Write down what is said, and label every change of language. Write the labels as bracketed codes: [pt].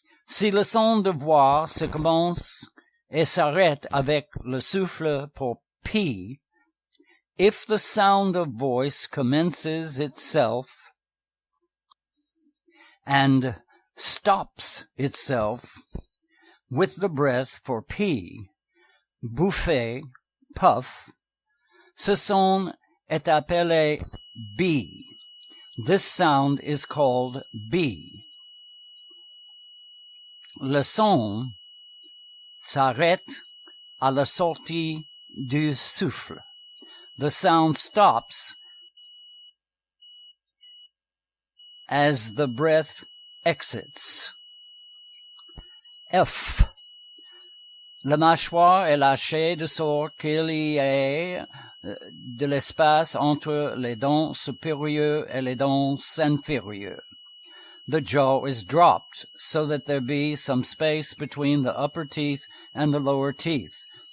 [fr] Si le son de voix se commence et s'arrête avec le souffle pour P, [en] if the sound of voice commences itself and stops itself with the breath for P, [fr] bouffer, puff, ce son est appelé B. [en] This sound is called B. [fr] Le son s'arrête à la sortie du souffle. [en] The sound stops as the breath exits. F. [fr] La mâchoire est lâchée de sorte qu'il y ait de l'espace entre les dents supérieures et les dents inférieures. [en] The jaw is dropped so that there be some space between the upper teeth and the lower teeth.